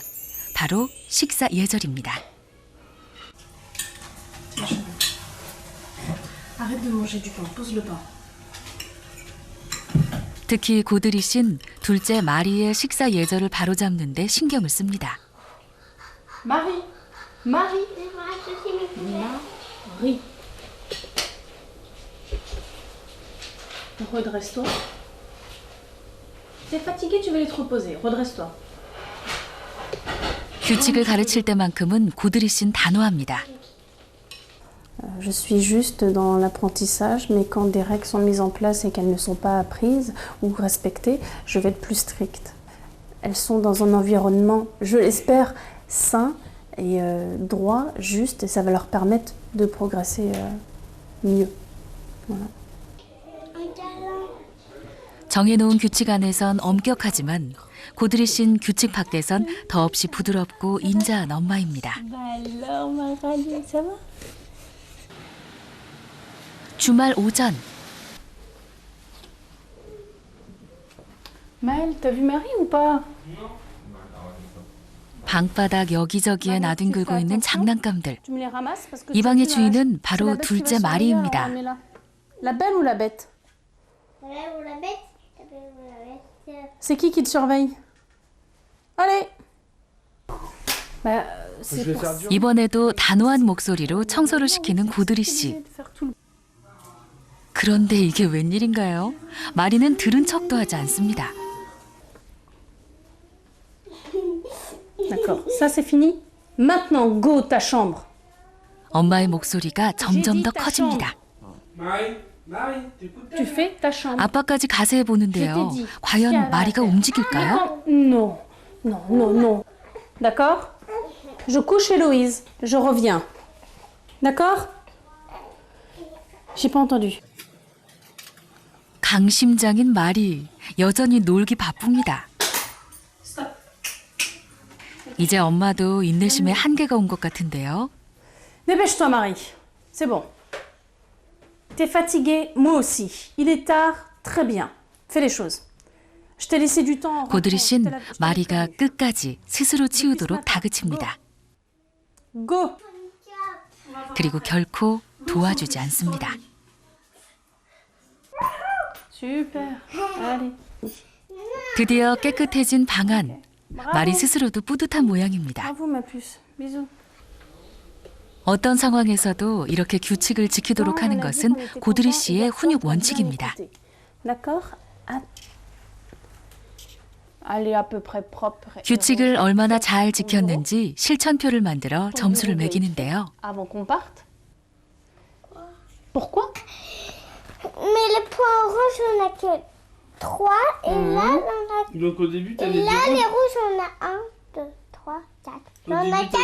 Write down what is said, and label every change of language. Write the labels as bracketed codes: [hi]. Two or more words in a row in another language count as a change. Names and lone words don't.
[ko] 바로 식사 예절입니다. 특히 고드리 씨는 둘째 마리의 식사 예절을 바로잡는 데 신경을 씁니다. [fr] Marie. Marie. Redresse-toi. T'es fatigué, tu vas aller te reposer. Redresse-toi. [ko] 규칙을 가르칠 때만큼은 고드리 씨는 단호합니다. [fr] Je suis juste dans l'apprentissage, mais quand des règles sont mises en place et qu'elles ne sont pas apprises ou respectées, je vais être plus stricte. Elles sont dans un environnement, je l'espère, sain et droit, juste, et ça va leur permettre de progresser mieux. Voilà. [ko] 정해놓은 규칙 안에선 엄격하지만 고드리 씨는 규칙 밖에선 더없이 부드럽고 인자한 엄마입니다. 주말 오전. [fr] Maëlle, t'as vu Marie ou pas? [ko] 방바닥 여기저기에 나뒹굴고 있는 장난감들. [fr] Tu me les ramasses parce que [ko] 이 방의 주인은 바로 둘째 마리입니다. [fr] La belle ou la bête? La belle ou la bête? La belle ou la bête? C'est qui te surveille? Allez. Bah, c'est pour ça. [ko] 이번에도 단호한 목소리로 청소를 시키는 고드리 씨. 그런데 이게 웬일인가요? 마리는 들은 척도 하지 않습니다. [fr] D'accord, ça c'est fini. Maintenant, go ta chambre. [ko] 엄마의 목소리가 점점 더 커집니다. [fr] Tu fais ta chambre. [ko] 아빠까지 가세해 보는데요. 과연 마리가 움직일까요? [fr] Non, non, non, non. D'accord? Je couche Héloïse. Je reviens. D'accord? J'ai pas entendu. [ko] 강심장인 마리, 여전히 놀기 바쁩니다. 이제 엄마도 인내심에 한계가 온 것 같은데요. [fr] Dépêche-toi, Marie. C'est bon. T'es fatiguée, moi aussi. Il est tard, très bien. Fais les choses. Je t'ai laissé du temps. [ko] 고드리 씨는 마리가 끝까지 스스로 치우도록 다그칩니다. [fr] Go. [ko] 그리고 결코 도와주지 않습니다. [fr] Super. Allez. [ko] 드디어 깨끗해진 방 안. 마리 스스로도 뿌듯한 모양입니다. [fr] Bravo ma puce. Bisous. [ko] 어떤 상황에서도 이렇게 규칙을 지키도록 하는 것은 고드리 씨의 훈육 원칙입니다. [fr] D'accord? Elle est à peu près propre. [ko] 규칙을 얼마나 잘 지켰는지 실천표를 만들어 점수를 매기는데요. [fr] Avant qu'on parte. Pourquoi? Mais les points rouges, on a que 3. Et là, on a... Donc au début, tu Et avais là, les rouges, on a 1, 2, 3, 4. On a 4.